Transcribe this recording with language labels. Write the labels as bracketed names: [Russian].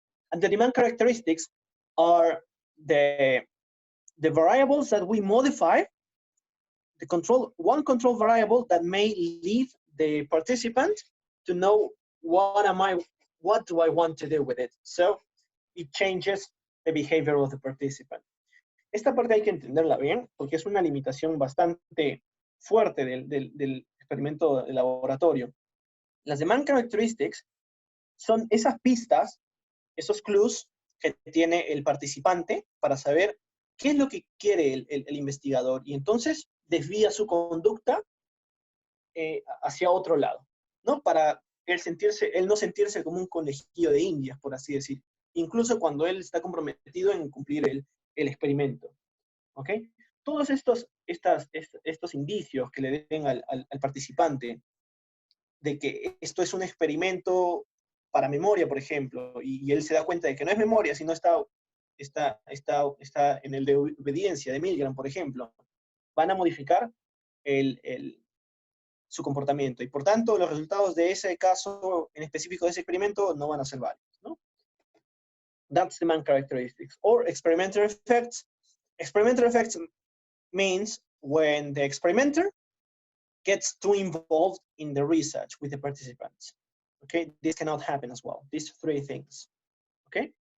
[English] And the demand characteristics are the variables that we modify, one control variable that may lead the participant to know what do I want to do with it. So it changes the behavior of the participant. [Spanish] Esta parte hay que entenderla bien, porque es una limitación bastante fuerte del experimento de laboratorio. Las demand characteristics son esas pistas, esos clues que tiene el participante para saber qué es lo que quiere el investigador, y entonces desvía su conducta hacia otro lado, ¿no? Para él no sentirse como un conejillo de indias, por así decir, incluso cuando él está comprometido en cumplir el experimento. ¿Ok? Todos estos indicios que le den al participante de que esto es un experimento para memoria, por ejemplo, y él se da cuenta de que no es memoria, sino está en el de obediencia de Milgram, por ejemplo, van a modificar su comportamiento. Y por tanto, los resultados de ese caso en específico de ese experimento no van a ser válidos, ¿no? [English] That's demand characteristics. Or experimental effects. Experimental effects means when the experimenter gets too involved in the research with the participants. Okay, this cannot happen as well. These three things, okay?